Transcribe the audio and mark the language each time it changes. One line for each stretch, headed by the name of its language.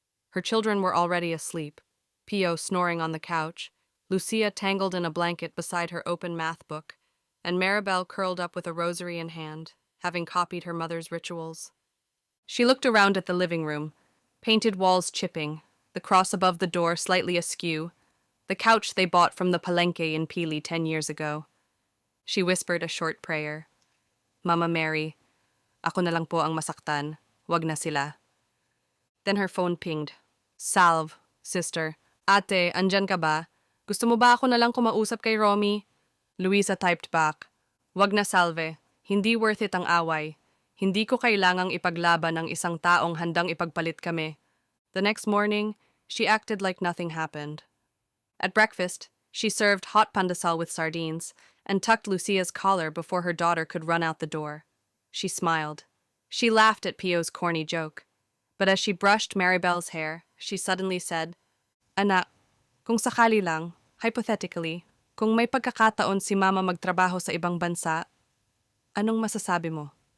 English: Her children were already asleep, Pio snoring on the couch, Lucia tangled in a blanket beside her open math book, and Maribel curled up with a rosary in hand, having copied her mother's rituals. She looked around at the living room, painted walls chipping, the cross above the door slightly askew, the couch they bought from the palenque in Pili 10 years ago. She whispered a short prayer.
Filipino: Mama Mary, ako na lang po ang masaktan, wag na sila.
English: Then her phone pinged. Salve, sister.
Filipino: Ate, andyan ka ba? Gusto mo ba ako na lang kumausap kay Romy?
English: Luisa typed back.
Filipino: Wag na salve. Hindi worth it ang away. Hindi ko kailangang ipaglaban ang isang taong handang ipagpalit kami.
English: The next morning, she acted like nothing happened. At breakfast, she served hot pandesal with sardines and tucked Lucia's collar before her daughter could run out the door. She smiled. She laughed at Pio's corny joke. But as she brushed Maribel's hair, she suddenly said,
Filipino: Anak, kung sakali lang, hypothetically, kung may pagkakataon si Mama magtrabaho sa ibang bansa, anong masasabi mo?